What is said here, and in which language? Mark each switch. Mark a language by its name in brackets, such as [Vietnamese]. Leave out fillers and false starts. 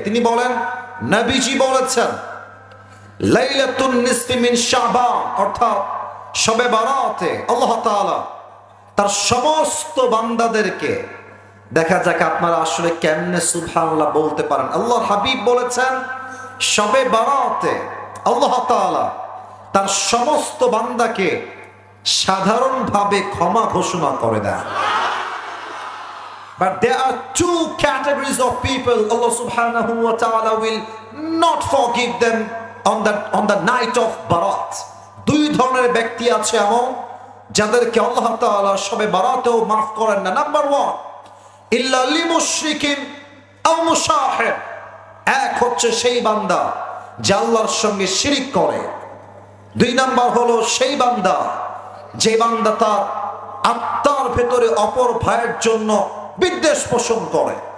[Bangla] তিনি বলেন, নবীজি বলেছেন, [Arabic] লাইলাতুন নিসফি মিন শাবান, [Bangla] অর্থাৎ শবে বরাতে আল্লাহ তাআলা তার সমস্ত বান্দাদেরকে, দেখা যাক আপনারা আসলে কেমনে সুবহানাল্লাহ বলতে পারেন। আল্লাহর হাবিব বলেছেন শবে বরাতে আল্লাহ তাআলা তার সমস্ত বান্দাকে সাধারণভাবে ক্ষমা ঘোষণা করে দেন। [English] But there are two categories of people Allah subhanahu wa ta'ala will not forgive them on the night of Barat. [Bangla] দুই ধরনের ব্যক্তি আছে এমন যাদেরকে আল্লাহ তাআলা শবে বারাতেও মাফ করেন না। নাম্বার ওয়ান, [Arabic] ইল্লা লিমুশরিকিন আও মুশাহির, [Bangla] এক হচ্ছে সেই বান্দা যে আল্লাহর সঙ্গে শিরিক করে। দুই নাম্বার হলো সেই বান্দা যে বান্দা তার আত্মার ভেতরে অপর ভাইয়ের জন্য বিদ্বেষ পোষণ করে।